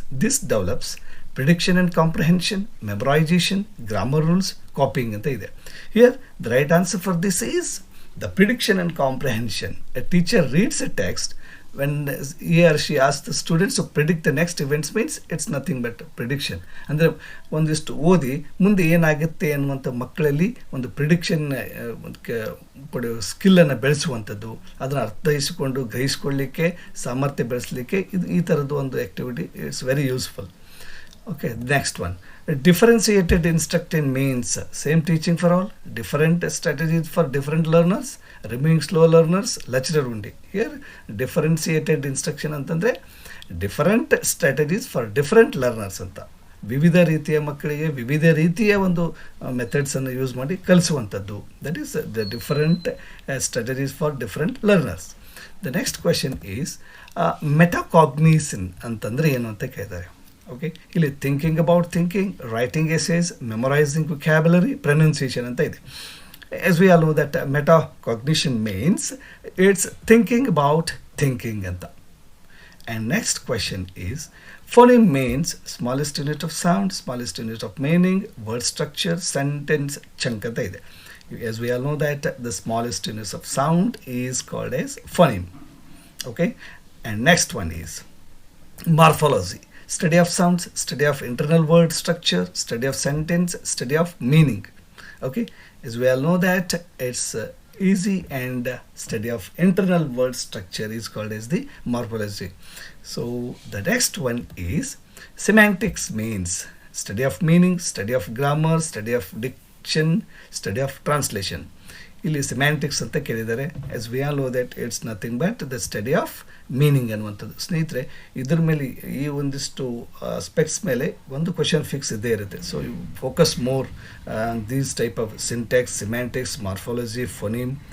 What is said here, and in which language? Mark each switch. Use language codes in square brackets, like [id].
[en] This develops prediction and comprehension, memorization, grammar rules, copying [kn] anta ide. [en] Here the right answer for this is the prediction and comprehension. A teacher reads a text when he or she asks the students to predict the next events means it's nothing but prediction. [kn] ಅಂದರೆ ಒಂದಿಷ್ಟು ಓದಿ ಮುಂದೆ ಏನಾಗುತ್ತೆ ಅನ್ನುವಂಥ ಮಕ್ಕಳಲ್ಲಿ ಒಂದು prediction ಪಡೆಯುವ ಸ್ಕಿಲ್ಲನ್ನು ಬೆಳೆಸುವಂಥದ್ದು, ಅದನ್ನು ಅರ್ಥೈಸಿಕೊಂಡು ಗ್ರಹಿಸಿಕೊಳ್ಳಲಿಕ್ಕೆ ಸಾಮರ್ಥ್ಯ ಬೆಳೆಸಲಿಕ್ಕೆ ಇದು ಈ ಥರದ್ದು ಒಂದು activity [en] It's very useful. Okay, next one. Differentiated instruction means same teaching for all, different strategies for different learners, removing slow learners, lecturer undi. Here differentiated instruction [kn] ಅಂತಂದರೆ [en] different strategies for different learners [kn] ಅಂತ, ವಿವಿಧ ರೀತಿಯ ಮಕ್ಕಳಿಗೆ ವಿವಿಧ ರೀತಿಯ ಒಂದು ಮೆಥಡ್ಸನ್ನು use ಮಾಡಿ ಕಲಿಸುವಂಥದ್ದು. [en] That is the different strategies for different learners. The next question is metacognition [kn] ಅಂತಂದರೆ ಏನು ಅಂತ ಕೇಳಿದ್ದಾರೆ. [en] okay, [kn] ಇಲ್ಲಿ [en] thinking about thinking, writing essays, memorising vocabulary, pronunciation [kn] ಅಂತ ಇದೆ. [en] As we all know that metacognition means it's thinking about thinking [kn] anta. [en] And next question is phoneme means smallest unit of sound, smallest unit of meaning, word structure, sentence chunk [kn] anta ide. [en] As we all know that the smallest units of sound is called as phoneme. Okay, and next one is morphology. Study of sounds, study of internal word structure, study of sentence, study of meaning. Okay, as we all know that it's easy, and study of internal word structure is called as the morphology. So the next one is semantics means study of meaning, study of grammar, study of diction, study of translation. [kn] ಇಲ್ಲಿ ಸಿಮ್ಯಾಂಟಿಕ್ಸ್ ಅಂತ ಕೇಳಿದ್ದಾರೆ. [en] as we all know that it's nothing but the study of meaning [kn] ಅನ್ನುವಂಥದ್ದು. ಸ್ನೇಹಿತರೆ, ಇದ್ರ ಮೇಲೆ ಈ ಒಂದಿಷ್ಟು specs ಮೇಲೆ ಒಂದು ಕ್ವಶನ್ ಫಿಕ್ಸ್ ಇದ್ದೇ ಇರುತ್ತೆ. [en] So you focus more these type of syntax, semantics, morphology, phoneme.